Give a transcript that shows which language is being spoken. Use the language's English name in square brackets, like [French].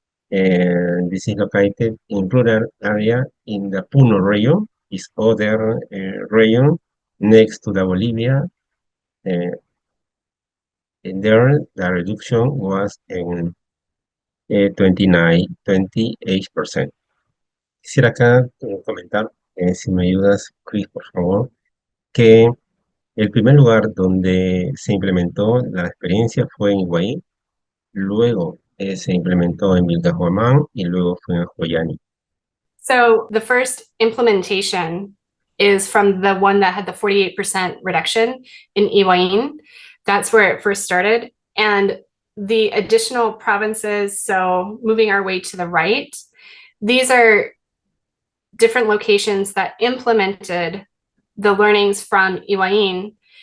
[English] And this is located in rural area in the Puno region. Is other region next to the Bolivia. And there the reduction was in 28%. [Spanish] Quisiera acá comentar, si me ayudas, Chris, por favor, que el primer lugar donde se implementó la experiencia fue en Higuaín, luego se implementó en Vilcabamba y luego fue en Joyani. [English] So the first implementation is from the one that had the 48% reduction in Higuaín. That's where it first started. And the additional provinces, so moving our way to the right, these are different locations that implemented the learnings from Higuaín.